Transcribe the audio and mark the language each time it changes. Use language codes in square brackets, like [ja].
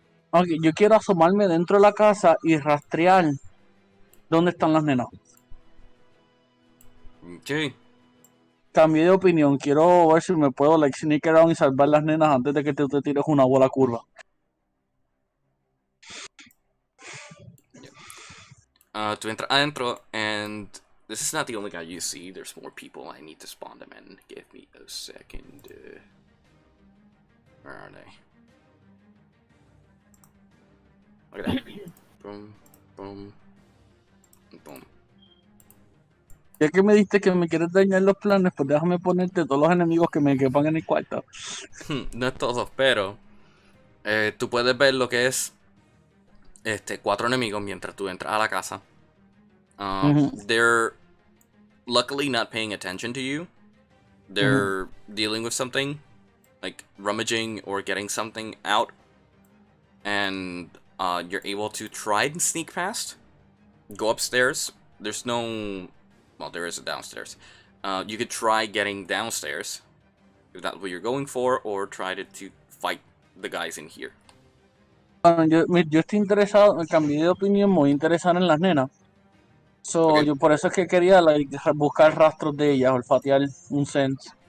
[es] Ok, yo quiero asomarme dentro de la casa y rastrear dónde están las nenas. [en] Okay. [es] Cambié de opinión, quiero ver si me puedo [en] sneak around [es] y salvar las nenas antes de que te tires una bola curva. [en] To enter adentro, and this is not the only guy you see. There's more people. I need to spawn them in. Give me a second. Where are they? Look at that. Boom, boom, boom. [es] Ya que me diste que me quieres dañar los planes, pues déjame ponerte todos los enemigos que me quepan en el cuarto. No es todos, pero tú puedes ver lo que es 4 enemigos mientras tú entras a la casa. [en] They're luckily not paying attention to you. They're dealing with something, like rummaging or getting something out, and you're able to try and sneak past. Go upstairs. There's no... Well, there is a downstairs. You could try getting downstairs, if that's what you're going for, or try to fight the guys in here. [es] Bueno, yo estoy interesado, me cambié de opinión, me voy a interesar en las nenas. [en] So, Okay. [es] yo por eso es que quería buscar rastros de ellas, olfatear un sense.